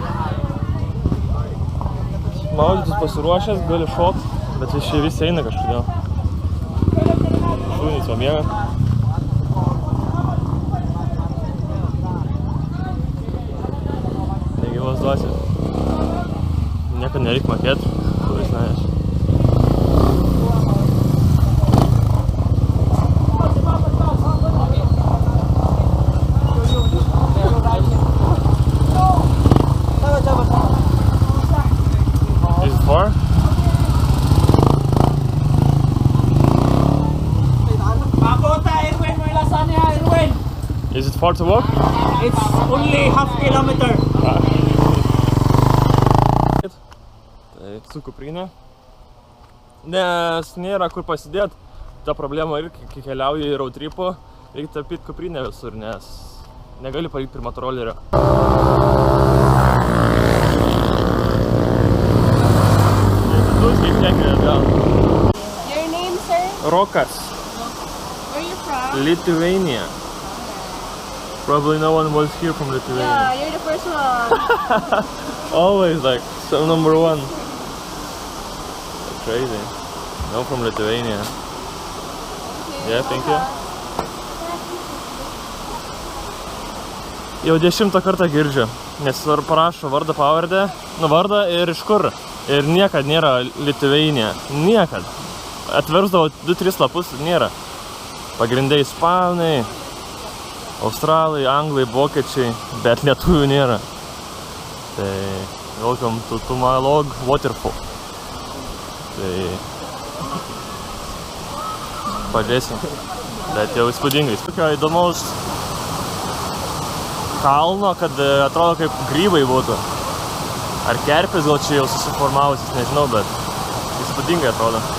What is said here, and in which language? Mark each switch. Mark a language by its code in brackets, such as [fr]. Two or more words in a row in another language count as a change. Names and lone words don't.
[lt] Maudytis pasiruošęs, gali šokt. Bet visi eina kažkodėl. Šūnys va miega. Negyvos dvasios. Niekad nereik mokėt, kuris neaiš. [en] Is it far? Is it far to walk? It's only half kilometer. Tai su kuprinė. Nes nėra kur pasidėt. Ta problema ir kai keliauji į road tripo, reikia tapyti kuprinę visur, nes negali palikti pirmą trolerio. Your name, sir? Rokas, Where are you from? Lithuania. Probably no one was here from Lithuania. Yeah, you're the first one. Always like so number one. Crazy. No from Lithuania. Yeah, thank you. [lt] Jau 10 kartą girdžiu, nes parašo vardą pavardę, vardą ir iš kur. Ir niekad nėra Lithuania. Niekad. Atversdavo 2-3 lapus, nėra. Pagrindai ispanai, australai, anglai, vokiečiai, bet lietuvių nėra. Tai [en] welcome to my log waterfall. [lt] Tai pažiūrėsim. Bet jau įspūdingai. Tokio įdomaus kalno, kad atrodo kaip grybai būtų. Ar kerpės gal čia jau susiformavusis, nežinau, bet įspūdingai atrodo.